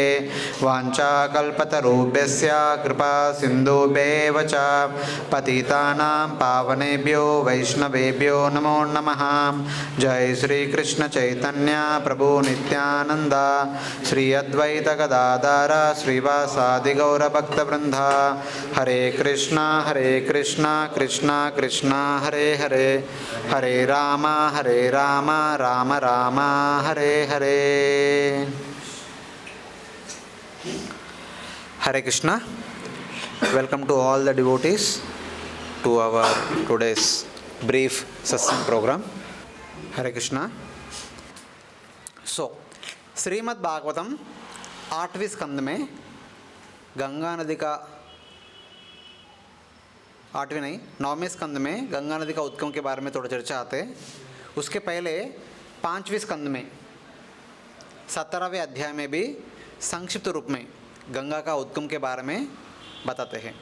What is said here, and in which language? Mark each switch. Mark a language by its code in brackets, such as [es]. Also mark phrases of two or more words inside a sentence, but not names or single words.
[sa] वाञ्छाकल्पतरुभ्यश्च कृपा सिन्धुभ्येव च पतितानां पावनेभ्यो वैष्णवेभ्यो नमो नमः। जय श्री कृष्ण चैतन्य प्रभु नित्यानंद श्री अद्वैत गदाधर श्रीवासादि गौरभक्तवृंद। हरे कृष्णा कृष्णा कृष्णा हरे हरे हरे राम राम राम हरे हरे। [en] Hare Krishna. Welcome to all the devotees to our today's brief satsang program. Hare Krishna. [hi] So, श्रीमद् भागवतम 8वें स्कंद में गंगा नदी का 8वें नहीं 9वें स्कंद में गंगा नदी का उद्गम के बारे में थोड़ा चर्चा आते हैं। उसके पहले 5वें स्कंद में 17वें अध्याय में भी संक्षिप्त रूप में गंगा का उद्गम के बारे में बताते हैं।